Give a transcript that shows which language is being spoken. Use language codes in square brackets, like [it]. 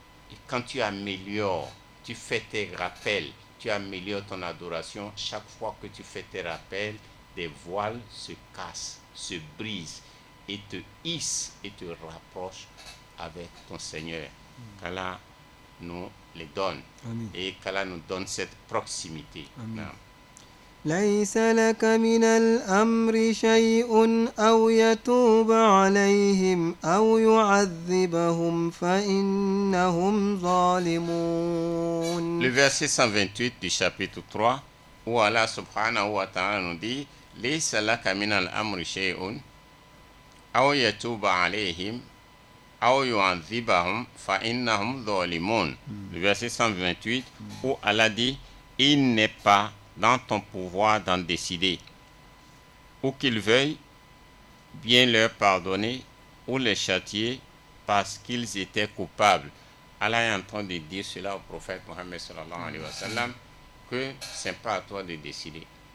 [fr] Et quand tu améliores, tu fais tes rappels, tu améliores ton adoration, chaque fois que tu fais tes rappels, des voiles se cassent, se brisent et te hissent et te rapprochent avec ton Seigneur. Qu'Allah nous les donne. Amen. Et qu'Allah nous donne cette proximité. Amen. Non. [ar] ليس لك من الأمر شيء أو يتوب عليهم أو يعذبهم فإنهم ظالمون. [fr] Le verset 128 du chapitre 3, où Allah subhanahu wa ta'ala nous dit [ar] ليس لك من الأمر شيء أو يتوب عليهم أو يعذبهم فإنهم ظالمون. [fr] Le verset 128, où Allah dit il n'est pas dans ton pouvoir d'en décider, ou qu'ils veuillent bien leur pardonner ou les châtier parce qu'ils étaient coupables. Allah est en train de dire cela au prophète Mohammed sallallahu alayhi wa sallam, que ce n'est pas à toi de décider.